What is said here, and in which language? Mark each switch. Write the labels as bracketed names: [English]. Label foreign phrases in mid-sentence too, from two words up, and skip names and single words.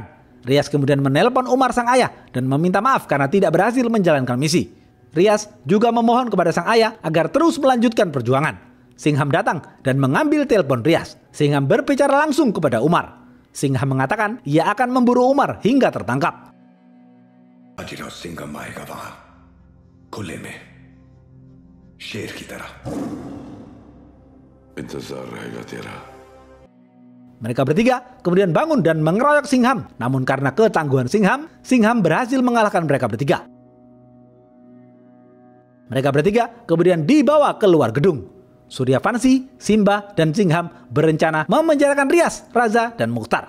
[Indonesian] Riaz kemudian menelpon Umar sang ayah dan meminta maaf karena tidak berhasil menjalankan misi. Riaz juga memohon kepada sang ayah agar terus melanjutkan perjuangan. Singham datang dan mengambil telepon Riaz. Singham berbicara langsung kepada Umar. Singham mengatakan ia akan memburu Umar hingga tertangkap. [Hindi] बाजीराव सिंघम आएगा वहां खुले में शेर की तरह इंतजार रहेगा तेरा. [Indonesian] Mereka bertiga kemudian bangun dan mengeroyok Singham. Namun karena ketangguhan Singham, Singham berhasil mengalahkan mereka bertiga. Mereka bertiga kemudian dibawa keluar gedung. Suryavanshi, Simba, dan Singham berencana memenjarakan Riaz, Raza, dan Mukhtar.